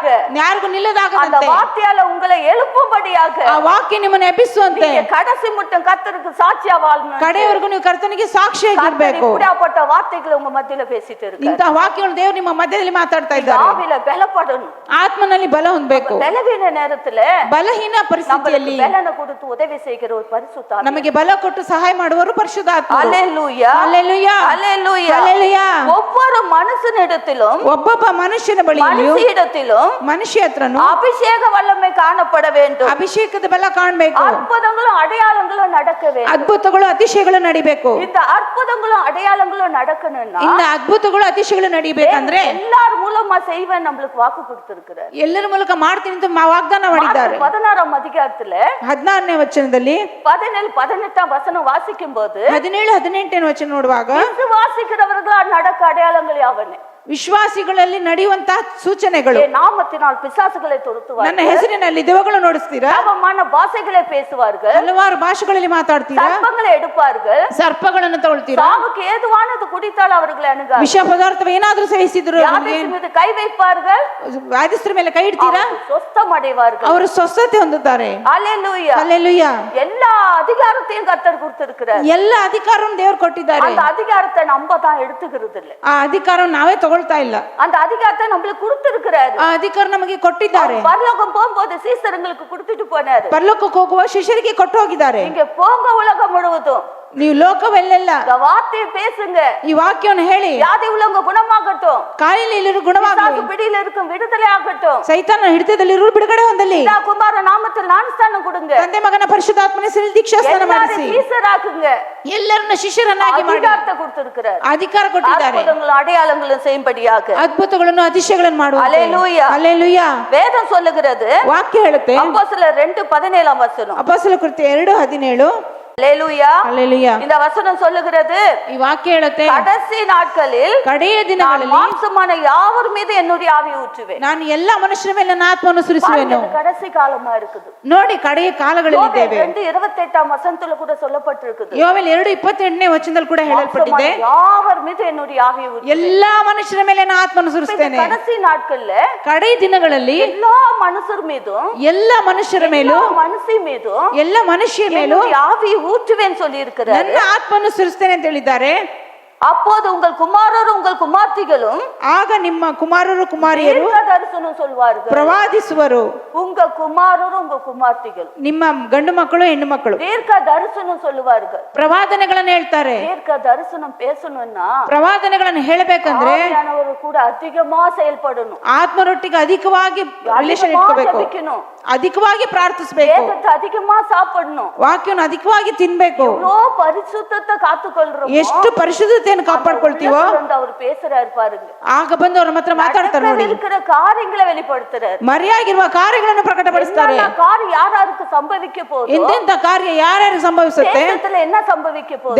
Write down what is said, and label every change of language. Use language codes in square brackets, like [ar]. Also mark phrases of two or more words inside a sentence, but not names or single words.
[kn] ಯಾರಿಗೂ [ta] அந்த [kn] ನಿಲ್ಲದಾಗದಂತೆ [ta] வார்த்தையால உங்களை எழுப்பும்படியாக [kn] ಆ ವಾಕ್ಯ ನಿಮ್ಮನ್ನು ಎಬ್ಬಿಸುವಂತೆ [ta] நீங்க கடைசி மட்டும் கர்த்தருக்கு சாட்சியா வாழணும். [kn] ಕಡೆಯವರೆಗೂ ನೀವು ಕರ್ತನಿಗೆ ಸಾಕ್ಷಿಯಾಗಿರ್ಬೇಕು. [ta] இப்படியாப்பட்ட வார்த்தைகளை உங்க மத்தியில பேசிட்டு இருக்காரு. [kn] ಇಂತಹ ವಾಕ್ಯಗಳು ದೇವರು ನಿಮ್ಮ ಮಧ್ಯದಲ್ಲಿ ಮಾತಾಡ್ತಾ ಇದ್ದಾರೆ. [ta] ஆவியில பலப்படணும். [kn] ಆತ್ಮನಲ್ಲಿ ಬಲ ಹೊಂದಬೇಕು. [ta] பலவீன நேரத்துல [kn] ಬಲಹೀನ ಪರಿಸ್ಥಿತಿಯಲ್ಲಿ [ta] பலனை கொடுத்து உதவி செய்கிற ஒரு பரிசுத்த ஆவி. [kn] ನಮಗೆ ಬಲ ಕೊಟ್ಟು ಸಹಾಯ ಮಾಡುವರು ಪರಿಶುದ್ಧಾತ್ಮ. [ta] அல்லேலூயா [kn] அல்லேಲೂಯಾ [ta] அல்லேலூயா [kn] அல்லேಲೂಯಾ. [ta] ஒவ்வொரு மனுஷனிடத்திலும் [kn] ಒಬ್ಬೊಬ್ಬ ಮನುಷ್ಯನ ಬಳಿಯೂ [ta] மனுஷிடத்திலும் [kn] ಮನುಷ್ಯ ಹತ್ರನು [ta] அபிஷேக வல்லமை காணப்பட வேண்டும். [kn] ಅಭಿಷೇಕದ ಬಲ ಕಾಣಬೇಕು. [ta] அற்புதங்களும் அடையாளங்களும் நடக்க வேண்டும். [kn] ಅದ್ಭುತಗಳು ಅತಿಶಯಗಳು ನಡಿಬೇಕು. [ta] இந்த அற்புதங்களும் அடையாளங்களும் நடக்கணும்னா [kn] இந்த ಅದ್ಭುತಗಳು ಅತಿಶಯಗಳು ನಡಿಬೇಕಂದ್ರೆ [ta] எல்லார் மூலமா செய்வேன் நம்மளுக்கு வாக்கு கொடுத்திருக்கிறார். [kn] ಎಲ್ಲರ ಮೂಲಕ ಮಾಡ್ತೀನಿ ಅಂತ ವಾಗ್ದಾನ ಮಾಡಿದ್ದಾರೆ. [ta] 16ஆம் அதிகாரத்துல [kn] 16ನೇ ವಚನದಲ್ಲಿ [ta] 17 18ஆம் வசனம் வாசிக்கும் போது [kn] 17 18ನೇ ವಚನ ನೋಡುವಾಗ [ta] விசுவாசிக்கிறவர்களால் நடக்க அடையாளங்கள் யாவனே [kn] ವಿಶ್ವಾಸಿಗಳಲ್ಲಿ ನಡೆಯುವಂತಹ ಸೂಚನೆಗಳು. [ta] என் நாமத்தினால் பிசாசுகளை துரத்துவார்கள். [kn] ನನ್ನ ಹೆಸರಿನಲ್ಲಿ ದೆವ್ವಗಳನ್ನು ಓಡಿಸ್ತೀರಾ. [ta] அவமான பாஷைகளை பேசுவார்கள். [kn] ಹಲವಾರು ಭಾಷೆಗಳಲ್ಲಿ ಮಾತಾಡ್ತೀರಾ. [ta] சர்ப்பங்களை எடுப்பார்கள். [kn] ಸರ್ಪಗಳನ್ನು ತಗೊಳ್ತೀರಾ. [ta] சாவுக்கு ஏதுவானது குடித்தால் அவர்களை அணுகாது. [kn] ವಿಷ ಪದಾರ್ಥ ಏನಾದ್ರೂ ಸೇವಿಸಿದ್ರು [ta] வியாதியின் மீது கை வைப்பார்கள். [kn] ವ್ಯಾಧಿಸ್ತರ ಮೇಲೆ ಕೈ ಇಡ್ತೀರಾ. [ta] சொஸ்தம் அடைவார்கள். [kn] ಅವರು ಸ್ವಸ್ಥತೆ ಹೊಂದುತ್ತಾರೆ. [ta] அல்லேலூயா [kn] ಹಲ್ಲೆಲೂಯಾ. [ta] எல்லா அதிகாரத்தையும் கர்த்தர் கொடுத்திருக்கிறார். [kn] ಎಲ್ಲ ಅಧಿಕಾರವನ್ನು ದೇವರು ಕೊಟ್ಟಿದ್ದಾರೆ. [ta] அந்த அதிகாரத்தை நம்ம தான் எடுத்துக்கிறது இல்ல. [kn] ಆ ಅಧಿಕಾರವನ್ನು ನಾವೇ ತಗೊಳ್ತಾ ಇಲ್ಲ. [ta] அந்த அதிகாரத்தை நம்மளுக்கு கொடுத்திருக்கிறாரு. [kn] ಆ ಅಧಿಕಾರ ನಮಗೆ ಕೊಟ್ಟಿದ್ದಾರೆ. [ta] பரலோகம் போகும்போது சீசர்களுக்கு கொடுத்துட்டு போனாரு. [kn] ಪರಲೋಕಕ್ಕೆ ಹೋಗುವ ಶಿಷ್ಯರಿಗೆ ಕೊಟ್ಟು ಹೋಗಿದ್ದಾರೆ. [ta] நீங்க போங்க உலகம் முழுவதும் [kn] ನೀವು ಲೋಕವೆಲ್ಲೆಲ್ಲ [ta] இந்த வார்த்தையை பேசுங்க. [kn] ಈ ವಾಕ್ಯವನ್ನು ಹೇಳಿ [ta] வியாதி உள்ளவங்க குணமாகட்டும். [kn] ಕಾಯಿಲೆಯಲ್ಲಿರುವ ಗುಣವಾಗಲಿ. [ta] பிசாசு பிடியில இருக்கும் விடுதலை ஆகட்டும். [kn] ಸೈತಾನ ಹಿಡಿತದಲ್ಲಿರುವ ಬಿಡುಗಡೆ ಹೊಂದಲಿ. [ta] பிதா குமார நாமத்தில் ஞானஸ்நானம் கொடுங்க. [kn] ತಂದೆ ಮಗನ ಪರಿಶುದ್ಧಾತ್ಮನ ಹೆಸರಿನಲ್ಲಿ ದೀಕ್ಷಾಸ್ನಾನ ಮಾಡಿಸಿ [ta] எல்லாரும் சீசராக்குங்க. [kn] ಎಲ್ಲರನ್ನ ಶಿಷ್ಯರನ್ನಾಗಿ ಮಾಡಿ [ta] அதிகாரத்தை கொடுத்திருக்கிறார். [kn] ಅಧಿಕಾರ ಕೊಟ್ಟಿದ್ದಾರೆ. [ta] அற்புதங்களும் அடையாளங்களும் செய்யும்படியாக. [kn] ಅದ್ಭುತಗಳನ್ನು ಅತಿಶಯಗಳನ್ನು ಮಾಡುವಂತೆ. [ta] அல்லேலூயா. [kn] ಹಲ್ಲೆಲೂಯಾ. [ta] வேதம் சொல்லுகிறது. [kn] ವಾಕ್ಯ ಹೇಳುತ್ತೆ [ta] அப்போஸ்தலர் 2:17 வசனம். [kn] ಅಪೊಸ್ತಲರ ಕೃತ್ಯ 2:17. [ta] அல்லேலூயா. [kn] ಹಲ್ಲೆಲೂಯಾ. [ta] இந்த வசனம் சொல்லுகிறது. [kn] ಈ ವಾಕ್ಯ ಹೇಳುತ್ತೆ [ta] கடைசி நாட்களில் [kn] ಕಡೆಯ [ta] நான் [kn] ದಿನಗಳಲ್ಲಿ [ta] மாம்சமான யாவர் மீது என்னுடைய ஆவியை ஊற்றுவேன். [kn] ನಾನು ಎಲ್ಲ ಮನುಷ್ಯರ ಮೇಲೆ ನನ್ನ ಆತ್ಮವನ್ನು ಸುರಿಸುವೆನು. [ta] இது கடைசி காலமா இருக்குது. [kn] ನೋಡಿ ಕಡೆಯ ಕಾಲಗಳಲ್ಲಿದ್ದೇವೆ. [ta] 2:28 வசனத்துல கூட சொல்லப்பட்டிருக்குது. [kn] ಯೋವೇಲ್ 2:28ನೇ ವಚನದಲ್ಲಿ ಕೂಡ ಹೇಳಲ್ಪಟ್ಟಿದೆ. [ta] யாவர் மீது என்னுடைய ஆவியை ஊற்றுவேன். [kn] ಎಲ್ಲಾ ಮನುಷ್ಯರ ಮೇಲೆ ನನ್ನ ಆತ್ಮವನ್ನು ಸುರಿಸುತ್ತೇನೆ. [ta] கடைசி நாட்கள்ல [kn] ಕಡೆಯ ದಿನಗಳಲ್ಲಿ [ta] எல்லா மனுஷர் மீதும் [kn] ಎಲ್ಲ ಮನುಷ್ಯರ ಮೇಲೂ [ta] மனுஷி மீதும் [kn] ಎಲ್ಲ ಮನುಷ್ಯರ ಮೇಲೂ [ta] என்னுடைய ஆவியை ஊற்றுவேன் சொல்லி இருக்கிறார். [kn] ನನ್ನ ಆತ್ಮವನ್ನು ಸುರಿಸ್ತೇನೆ ಅಂತ ಹೇಳಿದ್ದಾರೆ. [ta] அப்போது உங்கள் குமாரரும் உங்கள் குமார்த்திகளும் [kn] ಆಗ ನಿಮ್ಮ ಕುಮಾರರು ಕುಮಾರಿಯರು [ta] தரிசனம் சொல்வார்கள். [kn] ಪ್ರವಾದಿಸುವರು. [ta] உங்க குமாரரும் உங்க குமார்த்திகள் [kn] ನಿಮ್ಮ ಗಂಡು ಮಕ್ಕಳು ಹೆಣ್ಣು ಮಕ್ಕಳು [ta] தீர்க்க தரிசனம் சொல்லுவார்கள். [kn] ಪ್ರವಾದನೆಗಳನ್ನು ಹೇಳ್ತಾರೆ. [ta] தீர்க்க தரிசனம் பேசணும்னா [kn] ಪ್ರವಾದನೆಗಳನ್ನು ಹೇಳಬೇಕಂದ್ರೆ [ta] ஆவியானவர் கூட அதிகமா செயல்படணும். [kn] ಆತ್ಮರೊಟ್ಟಿಗೆ ಅಧಿಕವಾಗಿ ರಿಲೇಷನ್ [ta] அதிகமா [kn] ಇಟ್ಕೋಬೇಕು. [ta] ஜெபிக்கணும். [kn] ಅಧಿಕವಾಗಿ ಪ್ರಾರ್ಥಿಸಬೇಕು. [ta] வேதத்தை அதிகமா சாப்பிடணும். [kn] ವಾಕ್ಯವನ್ನು ಅಧಿಕವಾಗಿ ತಿನ್ಬೇಕು. [ta] எவ்வளோ பரிசுத்தத்தை காத்துக்கொள்றோம். [kn] ಎಷ್ಟು ಪರಿಶುದ್ಧತೆಯನ್ನು ಕಾಪಾಡ್ಕೊಳ್ತೀವೋ [ta] அவர் பேசுறாரு பாருங்க. [kn] ಆಗ ಬಂದು ಅವ್ರ ಹತ್ರ ಮಾತಾಡ್ತಾರೆ ನೋಡಿ. [ta] இருக்கிற காரியங்களை வெளிப்படுத்துறாரு. [kn] ಮರೆಯಾಗಿರುವ ಕಾರ್ಯಗಳನ್ನು ಪ್ರಕಟಪಡಿಸ್ತಾರೆ. [ta] காரியம் யாராருக்கு சம்பவிக்க போகுது. [kn] ಎಂತೆಂತ ಕಾರ್ಯ ಯಾರ್ಯಾರು ಸಂಭವಿಸುತ್ತೆ. [ta] தேசத்துல என்ன சம்பவிக்க போகுது.